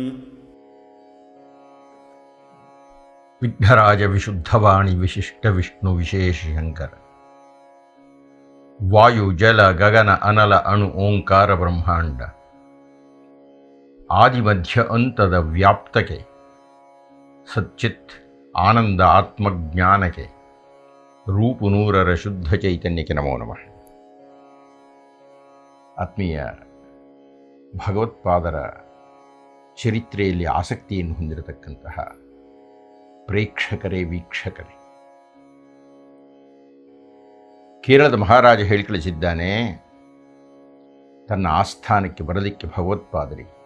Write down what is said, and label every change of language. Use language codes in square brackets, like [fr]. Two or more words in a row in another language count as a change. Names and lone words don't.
[sa] विघ्नराज विशुद्धवाणी विशिष्ट विष्णु विशेष शंकर वायु जल गगन अनल अणु ओंकार ब्रह्मांड आदिमध्य अंतद व्याप्तके सच्चिತ್ [kn] ಆನಂದ ಆತ್ಮಜ್ಞಾನಕ್ಕೆ ರೂಪುನೂರರ ಶುದ್ಧ ಚೈತನ್ಯಕ್ಕೆ ನಮೋ ನಮಃ. ಆತ್ಮೀಯ ಭಗವತ್ಪಾದರ ಚರಿತ್ರೆಯಲ್ಲಿ ಆಸಕ್ತಿಯನ್ನು ಹೊಂದಿರತಕ್ಕಂತಹ ಪ್ರೇಕ್ಷಕರೇ, ವೀಕ್ಷಕರೇ, ಕೇರಳದ ಮಹಾರಾಜ ಹೇಳಿ ಕಳಿಸಿದ್ದಾನೆ ತನ್ನ ಆಸ್ಥಾನಕ್ಕೆ ಬರಲಿಕ್ಕೆ ಭಗವತ್ಪಾದರಿ.